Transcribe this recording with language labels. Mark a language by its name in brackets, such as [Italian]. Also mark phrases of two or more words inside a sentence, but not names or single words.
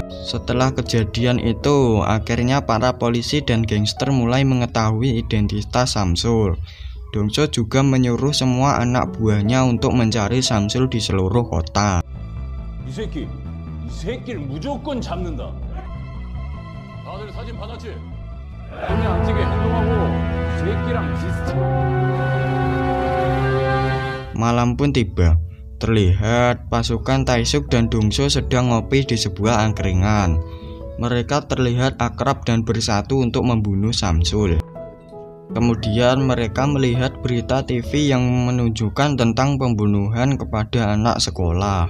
[Indonesian] Setelah kejadian itu, akhirnya para polisi dan gangster mulai mengetahui identitas Samsul. Dongso juga menyuruh semua anak buahnya untuk mencari Samsul di seluruh kota. [Korean] 이 새끼를 무조건 잡는다. 다들 사진 받았지? 손이 안 찌게 행동하고 이 새끼랑 비슷해. [Indonesian] Malam pun tiba. Terlihat pasukan Taesuk dan Dongso sedang ngopi di sebuah angkringan. Mereka terlihat akrab dan bersatu untuk membunuh Samsul. Kemudian mereka melihat berita TV yang menunjukkan tentang pembunuhan kepada anak sekolah.